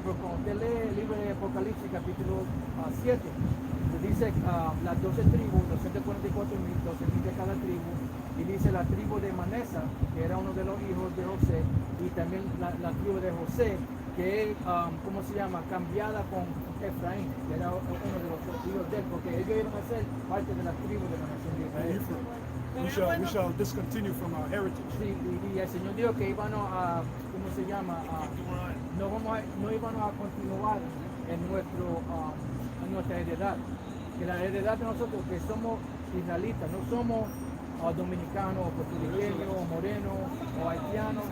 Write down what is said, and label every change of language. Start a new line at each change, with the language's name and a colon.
Spanish: Porque cuando usted lee el libro de Apocalipsis, capítulo 7, le dice las 12 tribus, 244,000, 12,000 de cada tribu, y dice la tribu de Manesa, que era uno de los hijos de José, y también la tribu de José, que es, ¿cómo se llama?, cambiada con Efraín, que era uno de los hijos de él, porque ellos iban a ser parte de la tribu de la nación de Israel.
English: We shall discontinue from our heritage.
Spanish: Sí, y el Señor dijo que íbamos a, ¿cómo se llama?, no íbamos a continuar en nuestra heredad, que la heredad de nosotros, que somos israelitas, no somos dominicanos, o puertorriqueños, o morenos, o haitianos.